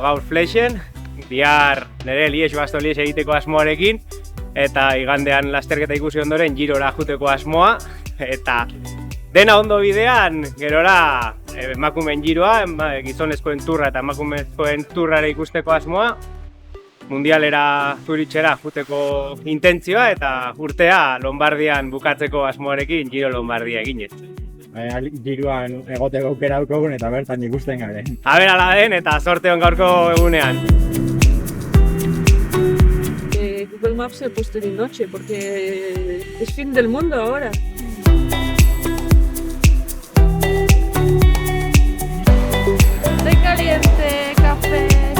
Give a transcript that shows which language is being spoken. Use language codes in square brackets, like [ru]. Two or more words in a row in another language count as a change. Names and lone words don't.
[eu] gaur Flexen, bihar nire Liège-Bastogne-Liège egiteko asmoarekin, eta igandean lasterketa ikusi ondoren Girora joateko asmoa, eta dena ondo bidean, gerora emakumeen Giroa, gizonezkoen turra eta emakumezkoen turrara ikusteko asmoa, mundialera Zurichera joateko intentzioa eta urtea Lombardian bukatzeko asmoarekin Giro Lombardia eginez. Giroan egoteko aukera daukagun eta bertan ikusten gabe. Aber ala den eta zorte on gaurko egunean. [es] Google Maps he puesto de noche porque es fin del mundo ahora. Té caliente, café.